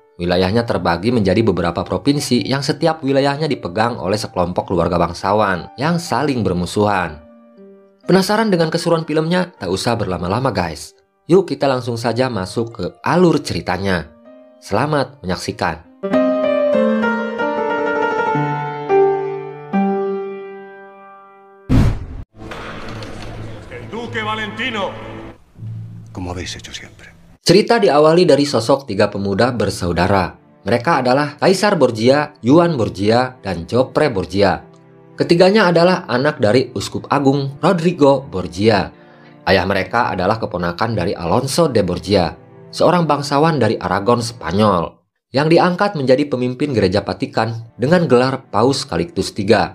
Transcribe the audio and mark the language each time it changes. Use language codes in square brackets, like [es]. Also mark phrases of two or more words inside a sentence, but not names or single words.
[id] Wilayahnya terbagi menjadi beberapa provinsi yang setiap wilayahnya dipegang oleh sekelompok keluarga bangsawan yang saling bermusuhan. Penasaran dengan keseruan filmnya? Tak usah berlama-lama guys. Yuk kita langsung saja masuk ke alur ceritanya. Selamat menyaksikan. [es] El Duque Valentino. Como habéis hecho siempre. [id] Cerita diawali dari sosok tiga pemuda bersaudara. Mereka adalah Kaisar Borgia, Juan Borgia, dan Joffre Borgia. Ketiganya adalah anak dari Uskup Agung Rodrigo Borgia. Ayah mereka adalah keponakan dari Alonso de Borgia, seorang bangsawan dari Aragon, Spanyol, yang diangkat menjadi pemimpin gereja Vatikan dengan gelar Paus Calixtus III.